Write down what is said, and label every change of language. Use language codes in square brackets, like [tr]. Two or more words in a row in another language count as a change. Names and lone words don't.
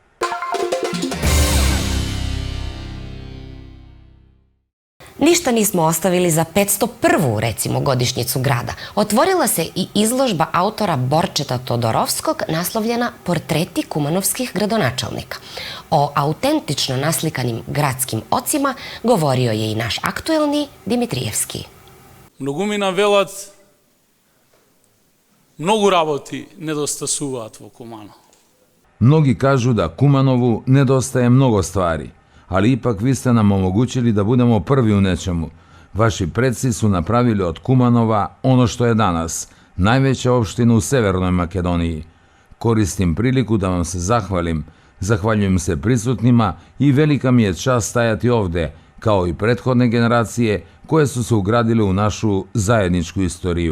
[sr] Ništa nismo ostavili za 501. recimo godišnjicu grada. Otvorila se i izložba autora Borčeta Todorovskog naslovljena Portreti kumanovskih gradonačelnika. O autentično naslikanim gradskim ocima govorio je i naš aktuelni Dimitrijevski. [mk] Многумина велат многу работи недостасуваат во Куманово. [sr] Mnogi kažu da Kumanovu nedostaje mnogo stvari, ali ipak vi ste nam omogućili da budemo prvi u nečemu. Vaši predsi su napravili od Kumanova ono što je danas, najveća opština u Severnoj Makedoniji. Koristim priliku da vam se zahvalim. Zahvaljujem se prisutnima i velika mi je čast stajati ovde, kao i prethodne generacije koje su se ugradile u našu zajedničku istoriju.